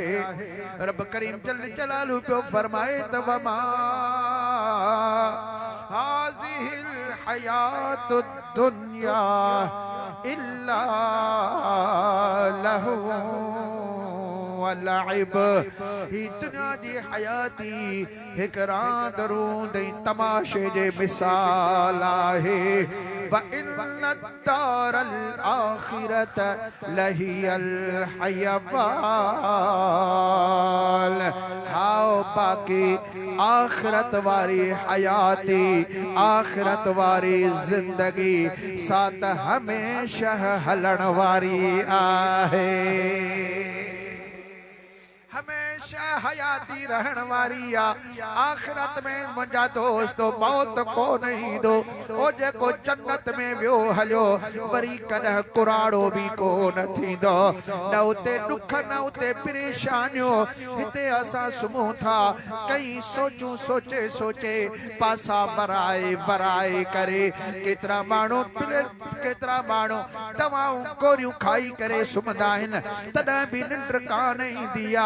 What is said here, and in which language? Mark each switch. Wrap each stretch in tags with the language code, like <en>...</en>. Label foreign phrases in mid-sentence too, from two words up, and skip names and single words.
<ar>رب كريم جل جلاله</ar> <sd>पियो फरमाए त</sd> <ar>وما هذه الحياة الدنيا إلا لهو ولعب.</ar> <sd>ही दुनिया जी हयाती हिक रांद रूंद ऐं तमाशे जे मिसाल आहे।</sd> <ar>وإن الدار الآخرة لهي الحيوان.</ar> <sd>हाओ बाकी आखिरत वारी हयाती आखिरत वारी जिंदगी साथ हमेशा हलण वारी आहे। हमेशा हयाती रहण वारी आ। आखिरत में मुंहिंजा दोस्तो मौत को नहीं दो ओ जेको जन्नत में वियो हलियो वरी कॾहिं कुराड़ो भी को न थींदो। न उते दुख न उते परेशानियूं। हिते असां सुम्हूं था कई सोचूं सोचे सोचे पासा बराए बराए करे केतिरा माण्हू केतिरा माण्हू दवाऊं गोरियूं खाई करे सुम्हंदा आहिनि तॾहिं बि निंड कान ईंदी आ।</sd>